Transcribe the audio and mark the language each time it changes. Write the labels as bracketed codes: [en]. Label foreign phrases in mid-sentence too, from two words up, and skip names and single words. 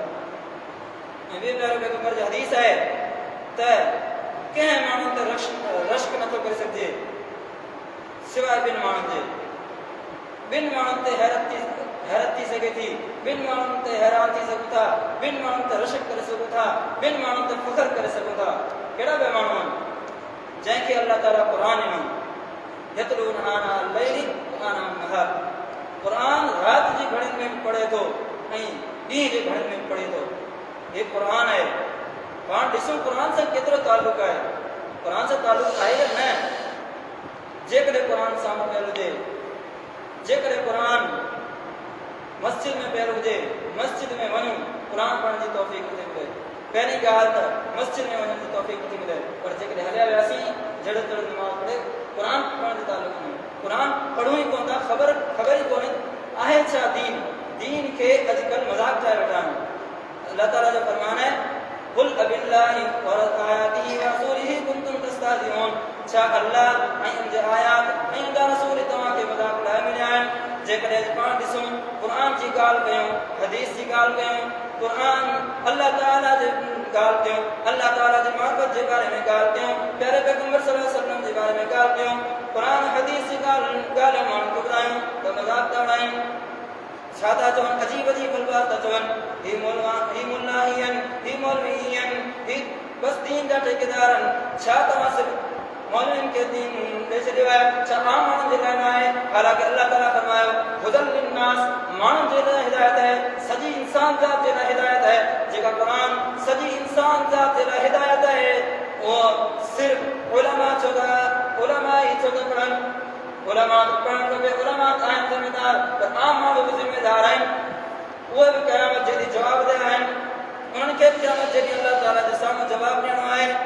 [sd] ऐं ॿिए प्यारे पैगंबर जी हदीस आहे त कंहिं माण्हू ते रश्क नथो करे सघिजे सिवाय ॿिनि माण्हुनि जे। ॿिनि माण्हुनि ते हैरत थी सघे थी, ॿिनि माण्हुनि ते हैरान थी सघूं था, ॿिनि माण्हुनि ते रश्क करे सघूं था, ॿिनि माण्हुनि ते फ़ख्र करे सघूं था। कहिड़ा ॿिया माण्हू आहिनि? जंहिंखे अल्लाह ताला क़ुरान ॾिनो, [ar] يتلون آناء الليل وآناء النهار, [sd] क़ुरान रात जी घड़ियुनि में बि पढ़े थो ऐं ॾींहं जे घड़ियुनि में बि पढ़े थो। हे क़ुरान आहे। पाण ॾिसूं क़ुरान सां केतिरो ताल्लुक़ आहे, क़ुरान सां ताल्लुक़ आहे या न? قرآن سامنے پیل ہوجے जेकॾहिं क़ुरान मस्जिद में पियल हुजे मस्जिद में वञूं क़ुरान पढ़ण जी तौफ़ीक़ नथी मिले पहिरीं ॻाल्हि त मस्जिद में वञण जी तौफ़ीक़ नथी मिले पर जेकॾहिं हलिया वियासीं जड़ तड़ नमाज़ पढ़े क़ुरान पढ़ण जी तालुक़ न क़ुरान पढ़ूं ई कोन था ख़बर ई कोन्हे आहे छा दीन खे अॼुकल्ह मज़ाक ठाहे वेठा आहिनि अल्लाह ताला जो फरमान है [ar] قل أبالله وآياته ورسوله كنتم تستهزئون [sd] छा अल्लाह ऐं उन जे आयात ऐं उन जा रसूल तव्हांखे मज़ाक लाइ मिलिया आहिनि जेकॾहिं पाण ॾिसूं क़ुरान जी ॻाल्हि कयूं हदीस जी ॻाल्हि कयूं क़ुरान अल्लाह ताला जी ॻाल्हि कयूं अल्लाह ताला जी महबत जे बारे में ॻाल्हि कयूं प्यारे पैगंबर [ar] صلى الله عليه وسلم [sd] जे बारे में ॻाल्हि कयूं क़ुरान हदीस जी ॻाल्हि माण्हुनि खे ॿुधायूं त मज़ाक था उॾायूं छा था चवनि अजीब अजीब अल्फाज़ था चवनि ही मुल्लाहियन ही मौलवीयन ही बस दीन जा ठेकेदार आहिनि छा तव्हां सिर्फ़ मौलवियुनि खे दीन ॾेई छॾियो आहे छा आम माण्हुनि जे लाइ न आहे हालांकि अल्लाह ताला फरमायो [ar] هدى للناس [sd] माण्हुनि जे लाइ हिदायत आहे सॼी इंसान ज़ात जे लाइ हिदायत आहे जेका क़ुरान सॼी इंसान ज़ात जे लाइ हिदायत आहे उहो सिर्फ़ उलमा ई छो था पढ़नि उलमा पढ़णु खपे उलमा आहिनि ज़िमेदार पर आम माण्हू बि ज़िमेदार आहिनि उहे बि क़यामत जे ॾींहुं जवाबदेह आहिनि उन्हनि खे बि क़यामत जे ॾींहुं अल्लाह ताला जे साम्हूं जवाबु ॾियणो आहे